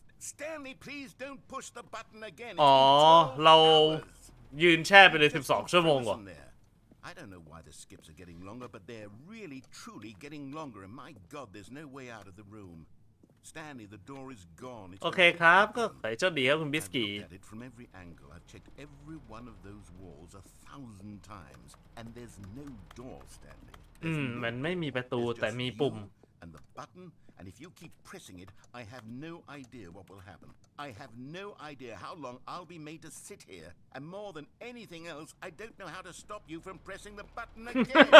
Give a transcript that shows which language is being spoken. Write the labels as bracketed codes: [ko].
[en] Stanley, please don't push the button again. [th] อ๋อเรายืนแช่ไปเลย12 ชั่วโมงกว่า [en] I don't know why the skips are getting longer, but they're really, truly getting longer. And my God, there's no way out of the room. Stanley, the door is gone. [th] โอเคครับก็ขอให้โชคดีครับคุณบิสกี้ [en] I've looked at it from every angle. I've checked every one of those walls 1,000 times, and there's no door, Stanley. [th] มันไม่มีประตูแต่มีปุ่ม [en] And the button, and if you keep pressing it, I have no idea what will happen. I have no idea how long I'll be made to sit here. And more than anything else, I don't know how to stop you from pressing the button again.